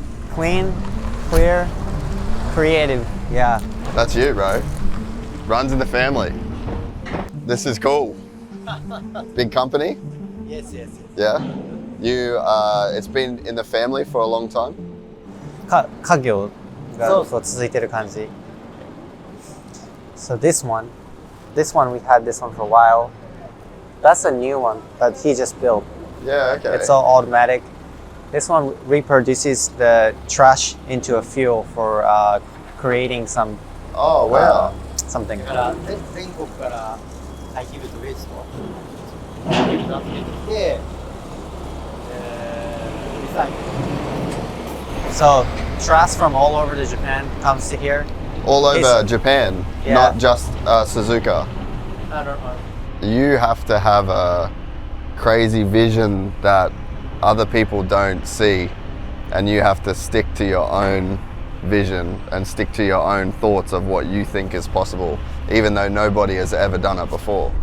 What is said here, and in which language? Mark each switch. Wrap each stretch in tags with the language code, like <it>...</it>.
<en>Clean, clear, creative. Yeah. That's you, bro. Runs in the family. This is cool. Big company? Yes. Yeah? It's been in the family for a long time?</en> <ja>家業がこう続いてる感じ。</ja> <en>So this one we had this one for a while. That's a new one that he just built. Yeah, okay. It's all automatic. This one reproduces the trash into a fuel for creating some Oh, wow. something.</en> <ja>全国から廃棄物ウェイスト集めてきて、リサイクル。</ja> <en>So trash from all over the Japan comes to here. All over It's- Japan, Yeah. not just Suzuka. I don't know. You have to have a crazy vision that other people don't see, and you have to stick to your own vision and stick to your own thoughts of what you think is possible, even though nobody has ever done it before.</en>